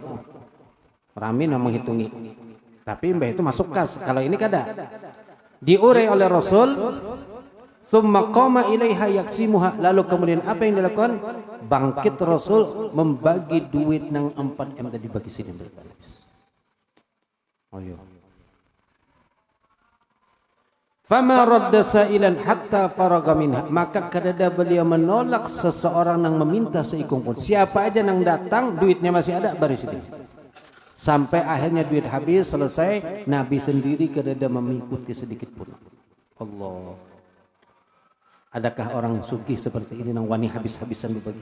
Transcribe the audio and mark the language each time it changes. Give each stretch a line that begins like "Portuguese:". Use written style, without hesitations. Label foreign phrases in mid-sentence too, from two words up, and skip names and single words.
Banjar: Rami nak menghitungi. Tapi mbah itu masuk kas. Kalau ini kada. Diurai oleh Rasul.
Arabic: ثم قام إليها يقسمها.
Banjar: Lalu kemudian apa yang dilakukan? Bangkit Rasul membagi duit nang 4 M tadi bagi sini. Oh iya.
Arabic: فما رد سائلا حتى فرغ منها.
Banjar: Maka kadada beliau menolak seseorang yang meminta seikung pun. Siapa aja yang datang duitnya masih ada baris ini. Sampai akhirnya duit habis selesai, Nabi sendiri kadada mengikuti sedikit pun. Allah. Adakah orang sugih seperti ini nang wani habis-habisan dibagi?